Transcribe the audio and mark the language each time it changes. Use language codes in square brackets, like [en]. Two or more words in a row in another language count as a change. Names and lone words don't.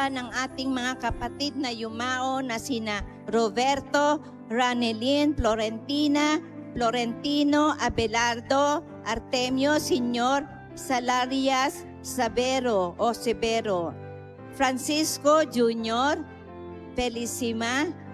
[tl] ng ating mga kapatid na yumao na sina Roberto, Ranelin, Florentino, Abelardo, Artemio, Señor, Salarias, Severo, Francisco Jr., Felicissima,